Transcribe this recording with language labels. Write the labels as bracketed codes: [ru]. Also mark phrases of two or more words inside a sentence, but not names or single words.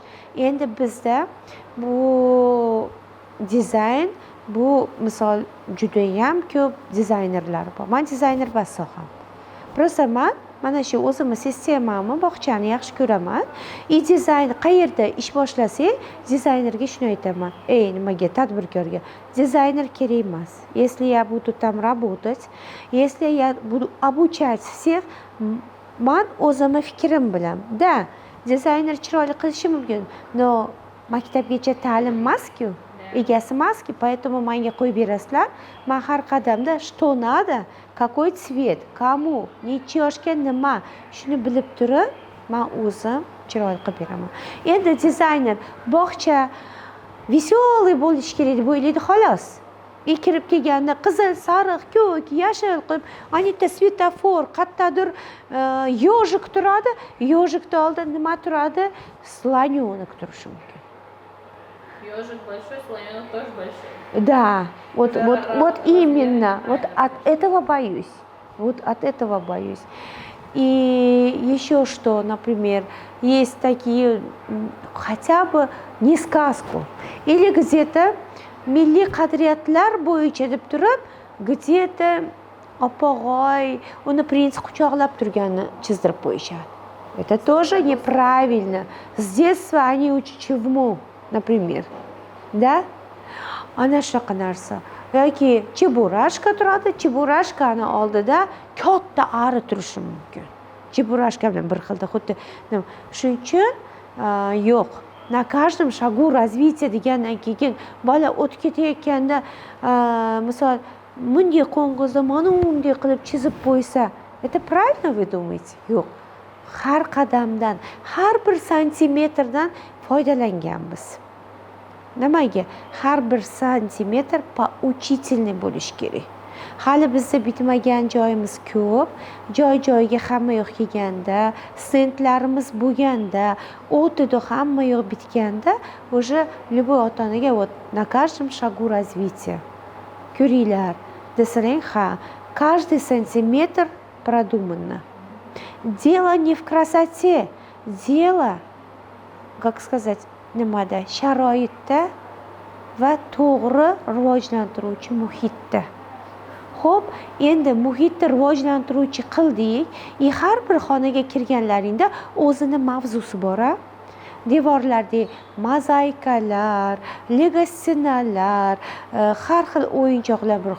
[uz] Endi bizda bu dizayn, bu misol judayam ko'p dizaynerlar bor. Men dizayner emas soham. Просто mana shu o'zimni sistemamni, bog'chani yaxshi ko'raman. Dizayn qayerda ish boshlasak, dizaynerga shuni aytaman. Nimaga tadbirkorga? Dizayner kerak emas. [ru] Если я буду там работать, если я буду обучать всех, [uz] men o'zimni fikrim bilan, da, dizayner chiroyli qilishi mumkin, но maktabgacha ta'lim emas-ku. Egasi emas-ku, поэтому menga qo'yib berasizlar. Men har qadamda [ru] что надо, какой цвет, кому, [uz] necha yoshga nima, shuni bilib turib, men o'zim chiroyli qilib beraman. Endi dizayner bog'cha veselый bo'lishi kerak deb o'ylaydi xolos. Kirib kelganda qizil, sariq, ko'k, yashil qilib, anita svetofor, qayerdadir yojik turadi, yojikda oldin nima turadi? Слонёнок turishi mumkin. [ru] Ежик большой, слоненок тоже большой. Да, вот именно, вот от этого боюсь. Вот от этого боюсь. И еще что, например, есть такие, хотя бы не сказку, или где-то [uz] milliy qadriyatlar bo'yicha deb turib, где-то opog'oy uni prins quchoqlab turganini chizdirib qo'yishadi. [ru] Это тоже неправильно. С детства они учат чему, например. Да? [uz] Ana shunaqa narsa. Yoki cheburashka turadi, cheburashkani oldida katta ari turishi mumkin. Cheburashka bilan bir xilda xuddi. Shuning uchun yo'q. [ru] На каждом шагу развития [uz] degandan keyin bola o'tib ketayotganda, misol bunday qo'ng'izda mana unday qilib chizib qo'ysa, [ru] это правильно вы думаете? [uz] Yo'q. Har qadamdan, har bir santimetrdan foydalanganmiz. Nimaga? Har bir santimetr поучительный bo'lish kerak. Hali bizda bitmagan joyimiz ko'p. Joy-joyiga hamma yo'q kelganda, stendlarimiz bo'lganda, o'tida hamma yo'q bitganda, [ru] уже любой [uz] ota-onaga [ru] вот на каждом шагу развития. [uz] Ko'ringlar, desalang, ha, [ru] каждый сантиметр продуманно. Дело не в красоте, дело, как сказать, [uz] nimada? Sharoitda va to'g'ri rivojlantiruvchi muhitda. Xo'p, endi muhitni rivojlantiruvchi qildik. Har bir xonaga kirganlaringda o'zini mavzusi bor. Devorlarda mozaikalar, lego stinalar, har xil o'yinchoqlar bor.